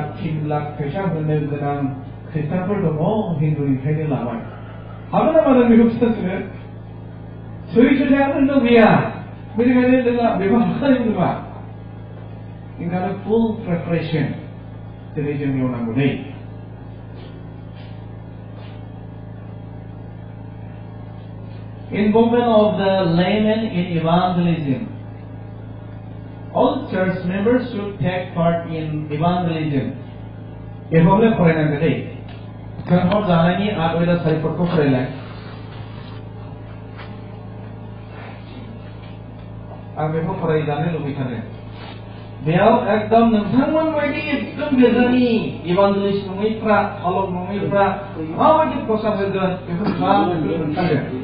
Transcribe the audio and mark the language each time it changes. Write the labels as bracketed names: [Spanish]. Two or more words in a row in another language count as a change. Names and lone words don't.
[Bodo] 3 लाख फैसा होनो गोनां ख्रिस्टानफोर दङ हिन्दुनिफ्रायनो लाबाय हागोन नामा नों बेखौ खिथानो सैथोआनो नों गैया बेनिखायनो जोंहा बेखौ हाखानाय नङा ओंखायनो [English] full preparation [Bodo] दिनै जोंनियाव नांगौ दै [English] Involvement of the laymen in evangelism. All church members should take part in evangelism. [Bodo] Evangelism फरायनांगौ दै जोंहा जानायनि आगोला सारिफोरखौ फरायलाय आं बेखौ फरायजानो लुबैथारो बेयाव एकदम नोंथांमोन बायदि एकदम गोजानि इभान्जेलिस्ट नङैफ्रा आलक नङैफ्रा माबायदि प्रसार होगोन बेखौ खोन्थागोन